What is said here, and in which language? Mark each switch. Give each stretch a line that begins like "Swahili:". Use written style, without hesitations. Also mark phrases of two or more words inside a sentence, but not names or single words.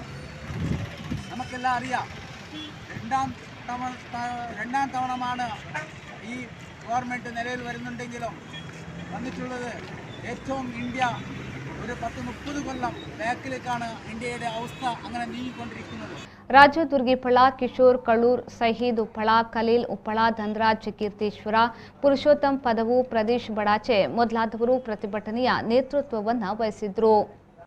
Malayalam: നമുക്കെല്ലാം അറിയാം, രണ്ടാം തവണമാണ് ഈ ഗവൺമെൻറ് നിലവിൽ വരുന്നുണ്ടെങ്കിലും വന്നിട്ടുള്ളത് ഏറ്റവും ഇന്ത്യ ഒരു 10-30 കൊല്ലം ബാക്കിലേക്കാണ് ഇന്ത്യയുടെ അവസ്ഥ അങ്ങനെ നീങ്ങിക്കൊണ്ടിരിക്കുന്നത്.
Kannada: ರಾಜು ದುರ್ಗಿಪಳ, ಕಿಶೋರ್ ಕಳೂರ್, ಸಹೀದ್ ಉಪ್ಪಳ, ಖಲೀಲ್ ಉಪ್ಪಳ, ಧನರಾಜ್ ಕೀರ್ತೀಶ್ವರ, ಪುರುಷೋತ್ತಮ್ ಪದವು, ಪ್ರದೇಶ್ ಬಡಾಚೆ ಮೊದಲಾದವರು ಪ್ರತಿಭಟನೆಯ ನೇತೃತ್ವವನ್ನು ವಹಿಸಿದ್ರು.